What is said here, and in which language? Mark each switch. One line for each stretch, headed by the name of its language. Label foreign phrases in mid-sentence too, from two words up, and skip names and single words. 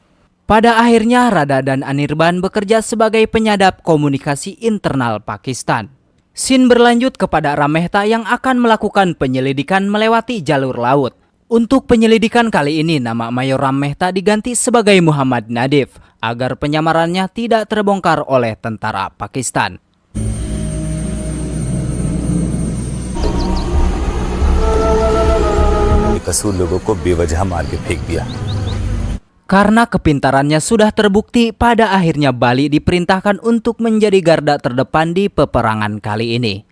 Indonesian: Pada akhirnya, Rada dan Anirban bekerja sebagai penyadap komunikasi internal Pakistan. Scene berlanjut kepada Ram Mehta yang akan melakukan penyelidikan melewati jalur laut. Untuk penyelidikan kali ini, nama Mayor Ram Mehta diganti sebagai Muhammad Nadif agar penyamarannya tidak terbongkar oleh tentara Pakistan.
Hindi: कसूर लोगों को बेवजह मार के फेंक दिया.
Indonesian: Karena kepintarannya sudah terbukti, pada akhirnya Bali diperintahkan untuk menjadi garda terdepan di peperangan kali ini.